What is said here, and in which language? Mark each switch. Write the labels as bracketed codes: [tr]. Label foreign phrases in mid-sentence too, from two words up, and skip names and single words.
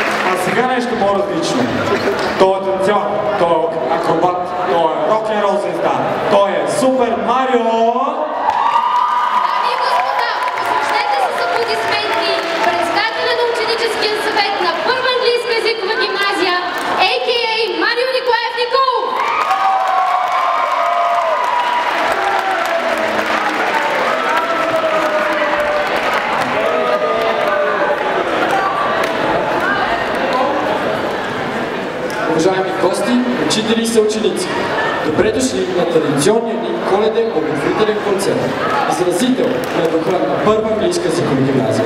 [bg] А сега нещо по-различно. Той е танцор, той е акробат, той е рок-н-рол звезда, той е Супер Марио! Дами и господа, посрещнете с аплодисменти председателя на ученическия съвет на Първа английска езикова гимназия, a.k.a. Марио Николаев Николов! Уважаеми гости, учители и съученици, добре дошли на традиционния ни коледен благотворителен концерт, изразител на духа на Първа английска езикова гимназия.